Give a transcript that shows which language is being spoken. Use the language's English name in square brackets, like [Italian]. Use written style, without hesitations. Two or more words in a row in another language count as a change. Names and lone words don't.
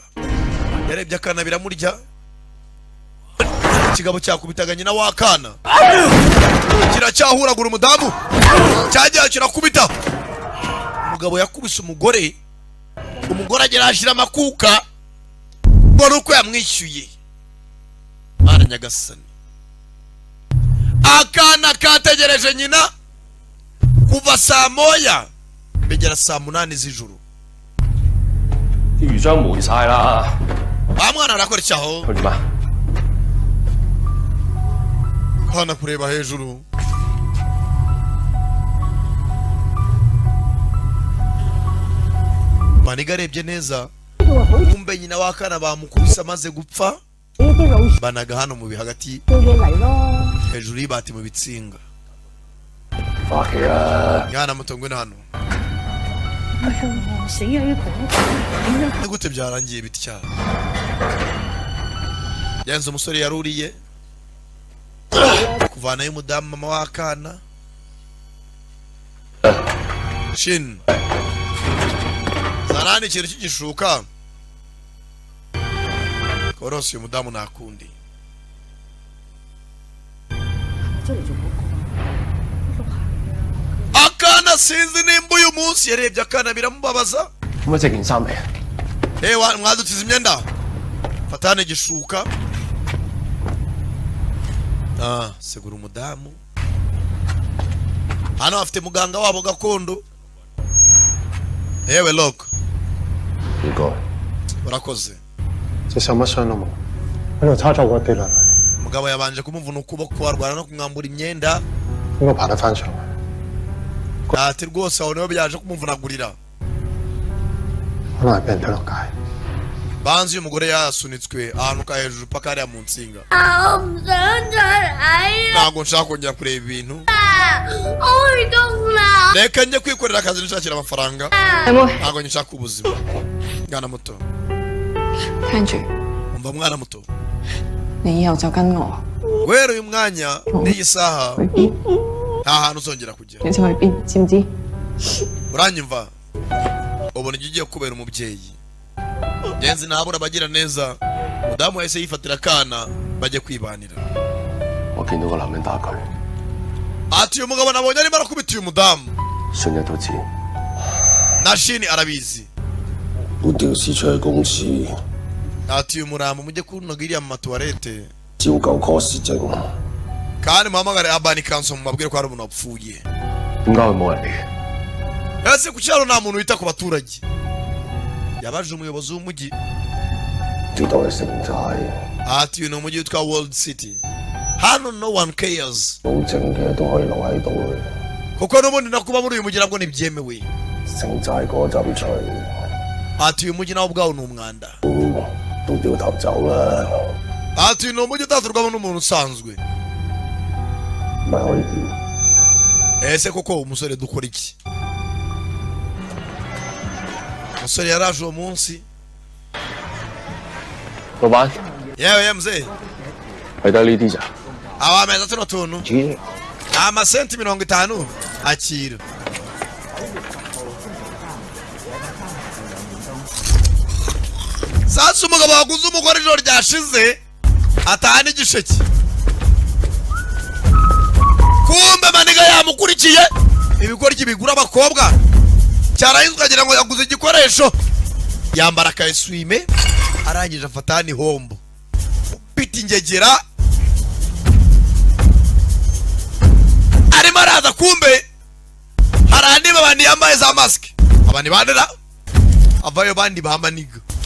[Kinyarwanda] Yarebye akana biramurya ikigabo cyakubitaga nyina w'akana kiracyahuragura umudamu cyajya kirakubita umugabo yakubise umugore agera ashira amakuka ngo nuko yamwishyuye Mana Nyagasani. Akana kategereje nyina kuva saa moya bigera saa 8 z'ijoro. [Cantonese] 啲魚漿霉晒啦， [Kinyarwanda] Bamwana arakora icyaho [Cantonese] 佢點啊？ [Kinyarwanda] hana kureba hejuru Maniga arebye neza kumbe nyina w'akana bamukubise amaze gupfa banaga hano mu bihagati hejuru y'ibati mu bitsinga. [Cantonese] 翻屋企啦！ [Kinyarwanda] Mwana muto ngwino hano. Ni gute byarangiye bitya? Yanze umusore yaruriye kuvanayo umudamu mama w'akana. Shin Zarani ikintu cy'igishuka korose uyu mudamu nakundi. Akana sinzi nimba uyu munsi yarebye akana biramubabaza. [Cantonese] 咁啊，整件衫嚟啊！ [Kinyarwanda] mwadutiza imyenda fatane igishuka segura umudamu hano afite muganga wabo gakondo. Yewe Lok [Cantonese] 唔該。 [Kinyarwanda] urakoze. [Cantonese] 隻手乜傷都冇，喺度差咗嗰啲啦， [Kinyarwanda] Umugabo yabanje kumuvuna ukuboko arwana no kumwambura imyenda [Cantonese] 應該爬得翻上去。 [Kinyarwanda] ati rwose aho niho byaje kumuvunagurira. [Cantonese] 可能係俾人推落街。 [Kinyarwanda] Banzi uyu mugore yasunitswe ahantu ka hejuru paka hariya mu nsinga. [Cantonese] 我唔想再睇啦， [Kinyarwanda] Ntabwo nshaka kongera kureba ibintu. [Cantonese] 開工啦！ [Kinyarwanda] Reka njye kwikorera akazi nishakira amafaranga. [Cantonese] 阿妹， [Kinyarwanda] Ntabwo nshaka ubuzima. Mwana muto. [Cantonese] 聽住， [Kinyarwanda] Umva mwana muto. [Cantonese] 你以後就跟我， [Kinyarwanda] Guhera uyu mwanya n'iyi saha [Cantonese] 去邊 [Kinyarwanda] nta hantu uzongera kujya. [Cantonese] 你就去邊，知唔知？ [Kinyarwanda] Uranyumva? Ubona igihe ugiye kubera umubyeyi. Genzi ntabura abagira neza. Mudamu yahise yifatira akana bajye kwibanira. [Cantonese] 我見到個男人打佢， [Kinyarwanda] Ati uyu mugabo nabonye arimo arakubita uyu mudamu. [Cantonese] 信日都知。 [Kinyarwanda] Na Shini arabizi. [Cantonese] 我調屍出去公司， [Kinyarwanda] Ati uyu murambo mujye kunoga iriya mu matuwarete. [Cantonese] 照舊 course 證。 [Kinyarwanda] Kandi muhamagare Abani Kanso mubabwire ko hari umuntu wapfuye. [Cantonese] 點解佢冇人嚟？ [Kinyarwanda] Ese ku cyaro nta muntu wita ku baturage. Yabaje umuyobozi w'umujyi. [Cantonese] 呢度係城寨， [Kinyarwanda] Ati uyu ni umujyi witwa World City. Hano [English] no one cares. [Cantonese] 冇證嘅都可以留喺度嘅。 [Kinyarwanda] Kuko n'ubundi no kuba muri uyu mujyi nabwo ntibyemewe. [Cantonese] 城寨嗰陣除 [Kinyarwanda] ati uyu mujyi nawo ubwawo ni umwanda [Cantonese] 都掉頭走啦， [Kinyarwanda] ati ni umujyi utaturwamo n'umuntu usanzwe [Cantonese] 咪可以點？ [Kinyarwanda] ese koko umusore dukora iki umusore yaraje uwo munsi [Cantonese] 老闆， [Kinyarwanda] yewe mzee [Cantonese] 係得呢啲咋？ [Kinyarwanda] awameza tuno tuntu [Cantonese] 主 [Kinyarwanda] amasenti 50 akira sasa umugabo waguze umugore ijoro ryashize ataha n'igisheke kumbe maniga yamukurikiye ibigoryi bigura abakobwa cyarahinzwe ukagira ngo yaguze igikoresho yambara akayeswime arangije afata n'ihombo upita ingegera arimo araza kumbe hari andi babandi yambaye za masike abandi bandera avayo bandi bamaniga